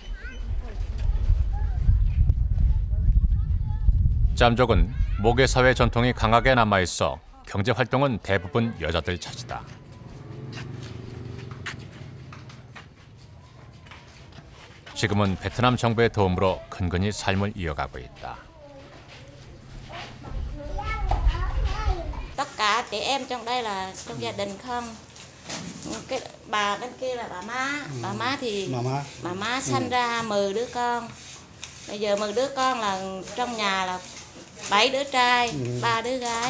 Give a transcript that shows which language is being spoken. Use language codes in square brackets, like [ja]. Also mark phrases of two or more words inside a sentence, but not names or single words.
[ko] 짬족은 모계사회 전통이 강하게 남아있어 경제활동은 대부분 여자들 차지다. 지금은 베트남 정부의 도움으로 근근히 삶을 이어가고 있다. [vi] Tất cả chị em trong đây là trong gia đình không? Cái bà bên kia là bà má thì bà má sanh ra 10 đứa con. Bây giờ 10 đứa con là trong nhà là 7 đứa trai, 3 đứa gái.